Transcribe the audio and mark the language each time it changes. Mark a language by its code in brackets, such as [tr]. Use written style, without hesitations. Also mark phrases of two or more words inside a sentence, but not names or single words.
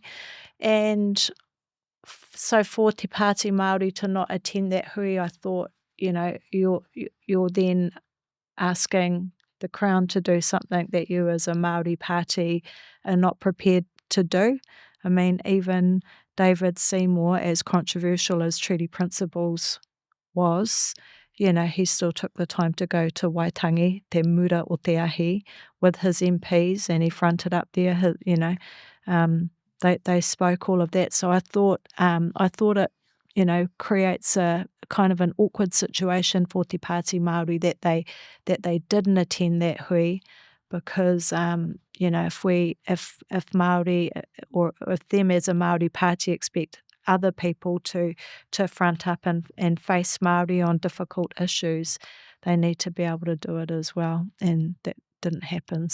[en] And so for Te Pāti Māori to not attend that hui, I thought, you know, you're then asking the Crown to do something that you as a Māori party are not prepared to do. I mean, even David Seymour, as controversial as treaty principles was, you know, he still took the time to go to Waitangi, [mi] te mura o te ahi, [en] with his MPs, and he fronted up there, you know, they spoke all of that. So I thought it, you know, creates a kind of an awkward situation for Te Pāti Māori that they didn't attend that hui, because you know, if Māori or if them as a Māori party expect other people to front up and face Māori on difficult issues, they need to be able to do it as well, and that didn't happen.